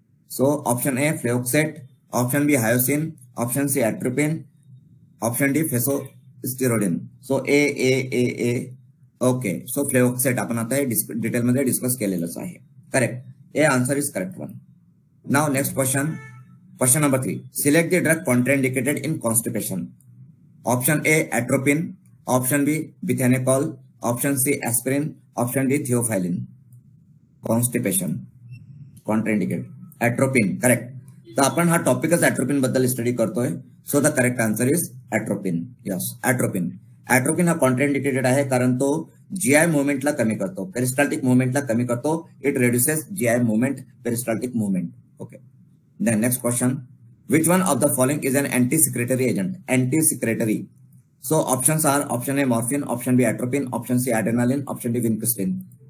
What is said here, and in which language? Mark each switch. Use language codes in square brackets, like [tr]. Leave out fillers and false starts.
[en] So option A flavoxate, option B hyoscine, option C atropine, option D fesoterodine. So A. [mr] Okay, so फ्लेओक्सेट आपण आता detail मध्ये discuss केलेलंच आहे. [en] Correct, A answer is correct one. Now next question number 3. Select the drug contraindicated in constipation. Option A atropine, option B bethanechol, option C aspirin, option D theophylline. Constipation contraindicate atropine. Correct. [mr] तर आपण हा टॉपिकच atropine बद्दल study करतोय. [en] So the correct answer is atropine. Yes, atropine. [mr] Atropine हा contraindicated आहे कारण तो GI मुवमेंटला कमी करतो, पेरिस्टाल्टिक मुवमेंटला कमी करतो. [en] It reduces GI movement, peristaltic movement. Okay, then next question. Which one of the following is an anti secretory agent? Anti secretory. So options are option A morphine, option B atropine, option C adrenaline, option D vincristine.